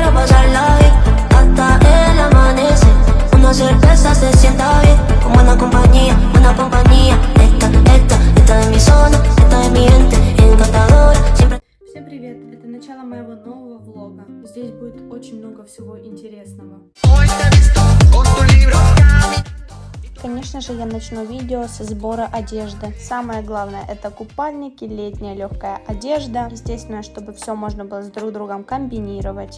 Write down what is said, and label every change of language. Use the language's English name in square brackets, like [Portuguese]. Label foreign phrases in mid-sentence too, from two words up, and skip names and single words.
[Spanish] pasarla bien hasta el amanecer. Una cerveza se sienta bien, como una compañía, una compañía. Esta de mi zona, esta de mi gente, encantadora. Siempre. [Russian] Всем привет! Это начало моего нового влога. Здесь будет очень много всего интересного. Конечно же, я начну видео со сбора одежды. Самое главное — это купальники, летняя легкая одежда. Естественно, чтобы все можно было с друг другом комбинировать.